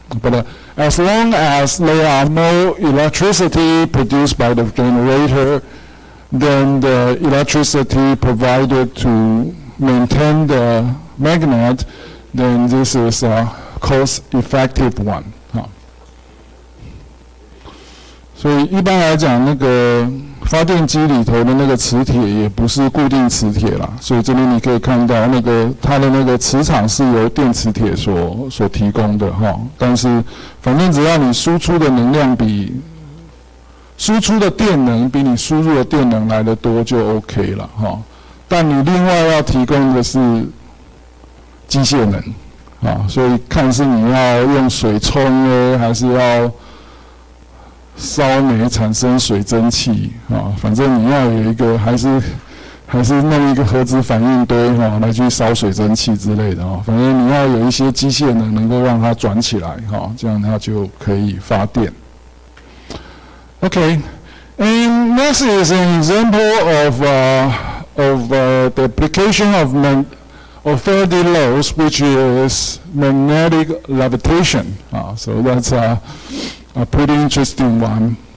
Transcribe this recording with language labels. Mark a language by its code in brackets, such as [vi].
[en] But as long as there are no electricity produced by the generator, then the electricity provided to maintain the magnet, then this is a cost-effective one. [zh] 所以一般来讲，那个发电机里头的那个磁铁也不是固定磁铁啦，所以这边你可以看到那个它的那个磁场是由电磁铁所提供的哈。但是反正只要你输出的能量比输出的电能比你输入的电能来得多就 OK 了哈。但你另外要提供的是机械能啊，所以看是你要用水冲呢，还是要烧煤产生水蒸气啊，反正你要有一个还是弄一个核子反应堆来去烧水蒸气之类的反正你要有一些机械能够让它转起来这样它就可以发电。 [en] Okay, and next is an example of of the application of Faraday laws, which is magnetic levitation. So that's a pretty interesting one.